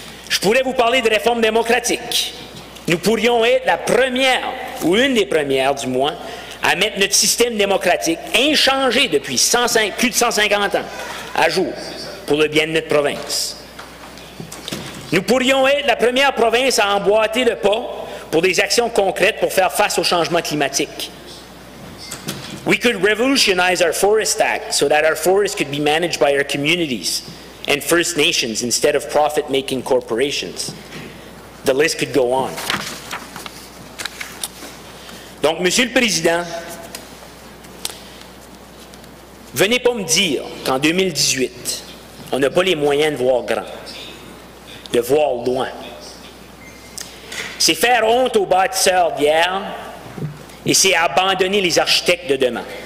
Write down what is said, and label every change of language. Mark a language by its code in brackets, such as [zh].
[fr] Je pourrais vous parler de réforme démocratique. Nous pourrions être la première, ou une des premières du moins, à mettre notre système démocratique, inchangé depuis plus de 150 ans, à jour, pour le bien de notre province. Nous pourrions être la première province à emboîter le pas pour des actions concrètes pour faire face au changement climatique. [en] We could revolutionize our Forest Act so that our forests could be managed by our communities and First Nations instead of profit-making corporations. The list could go on. [fr] Donc, Monsieur le Président, venez pas me dire qu'en 2018, on n'a pas les moyens de voir grand, de voir loin. C'est faire honte aux bâtisseurs d'hier et c'est abandonner les architectes de demain.